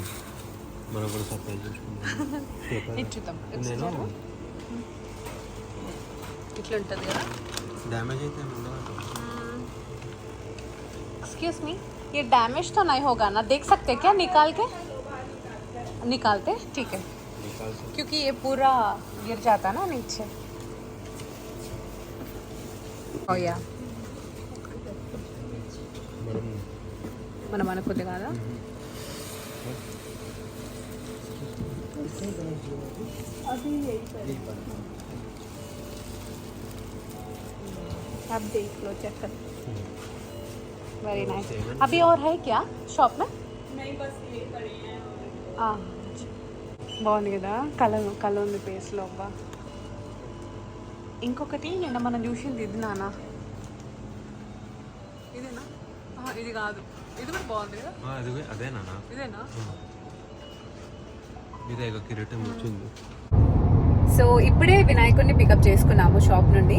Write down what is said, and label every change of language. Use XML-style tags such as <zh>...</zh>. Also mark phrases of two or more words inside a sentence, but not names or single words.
<te>చూద్దాం. ఇట్లా ఉంటుంది కదా.</te> <en>excuse me,</en> <hi>ये डैमेज तो नहीं होगा ना? देख सकते क्या निकालते? ठीक है, क्योंकि ये पूरा गिर जाता ना नीचे.</hi> <te>ओ या మనం అనుకుంది కదా.</te> <hi>आप देख लो, चेक कर.</hi> <en>very nice.</en> <hi>अभी और है क्या शॉप में? नहीं, बस ये पड़ी है.</hi> <te>బాగుంది కదా, కళ ఉంది పేస్లో. అబ్బా, ఇంకొకటి నిన్న మనం చూసింది ఇది నాన్న, ఇదేనా? ఇది కాదు, ఇది కూడా బాగుంది కదా. అదేనా? ఇదేనా? సో ఇప్పుడే వినాయకుడిని పికప్ చేసుకున్నాము షాప్ నుండి.</te>